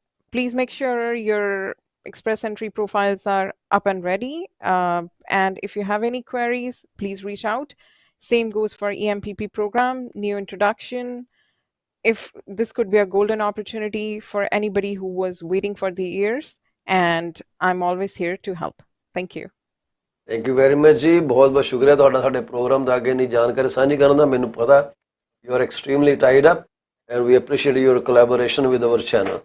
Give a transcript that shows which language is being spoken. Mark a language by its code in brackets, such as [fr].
[en] Please make sure your express entry profiles are up and ready. And if you have any queries, please reach out. Same goes for EMPP program, new introduction. If this could be a golden opportunity for anybody who was waiting for the years, and I'm always here to help. Thank you. Thank you very much [pa] ਜੀ, ਬਹੁਤ ਬਹੁਤ ਸ਼ੁਕਰੀਆ ਤੁਹਾਡਾ ਸਾਡੇ programme ਦਾ ਅੱਗੇ ਨਹੀਂ ਜਾਣਕਾਰੀ ਸਾਂਝੀ ਕਰਨ ਦਾ। ਮੈਨੂੰ ਪਤਾ [en] you are extremely tied up and we appreciate your collaboration with our channel.